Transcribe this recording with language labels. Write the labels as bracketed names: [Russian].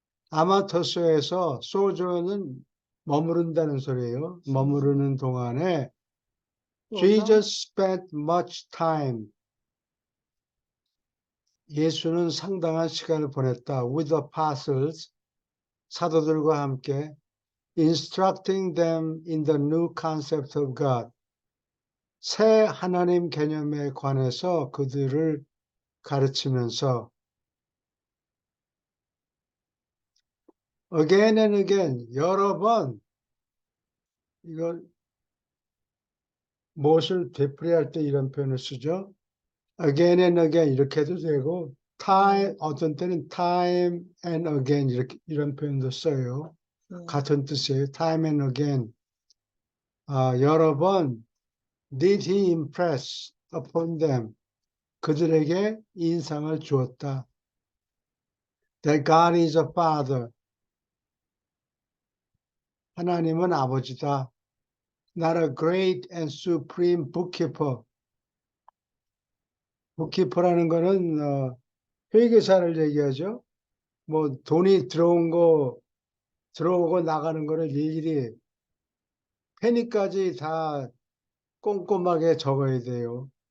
[Korean] 아마토스에서 sojourn은 머무른다는 소리예요. 머무르는 동안에 [English] Jesus spent much time. [Korean] 예수는 상당한 시간을 보냈다. [English] With the apostles, [Korean] 사도들과 함께 [English] instructing them in the new concept of God. [Korean] 새 하나님 개념에 관해서 그들을 가르치면서 [English] again and again, [Korean] 여러 번 이걸 무엇을 되풀이할 때 이런 표현을 쓰죠. [English] again and again [Korean] 이렇게 해도 되고 time 어떤 때는 [English] time and again [Korean] 이런 표현도 써요. 같은 뜻이에요. [English] time and again. [Korean] 여러 번 [English] did he impress upon them. [Korean] 그들에게 인상을 주었다. [English] That God is a father. [Korean] 하나님은 아버지다. [English] Not a great and supreme bookkeeper. [Korean] bookkeeper라는 거는 회계사를 얘기하죠. 뭐 돈이 들어오고 나가는 거를 일일이 페니까지 다 꼼꼼하게 적어야 돼요.